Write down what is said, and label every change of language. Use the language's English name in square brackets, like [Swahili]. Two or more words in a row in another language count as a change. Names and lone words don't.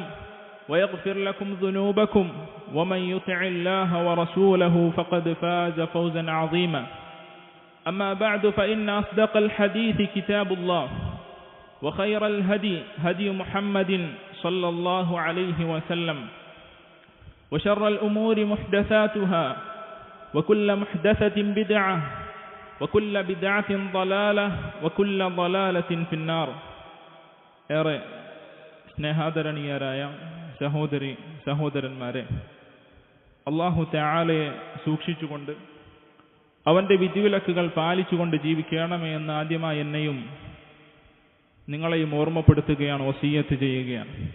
[Arabic] ويغفر لكم ذنوبكم ومن يطع الله ورسوله فقد فاز فوزا عظيما أما بعد فإن أصدق الحديث كتاب الله وخير الهدي هدي محمد صلى الله عليه وسلم وشر الأمور محدثاتها وكل محدثة بدعة وكل بدعة ضلالة وكل ضلالة في النار. [Malayalam] ഏറെ സ്നേഹാദരണീയരായ സഹോദരി സഹോദരന്മാരെ, [Arabic] الله تعالى [Malayalam] സൂക്ഷിച്ചുകൊണ്ട് അവന്റെ വിധിവിലക്കുകൾ പാലിച്ചുകൊണ്ട് ജീവിക്കണമേ എന്ന് ആദ്യമായി എന്നെയും നിങ്ങളെയും ഓർമ്മപ്പെടുത്തുകയാണ്, വസിയ്യത്ത് ചെയ്യുകയാണ്.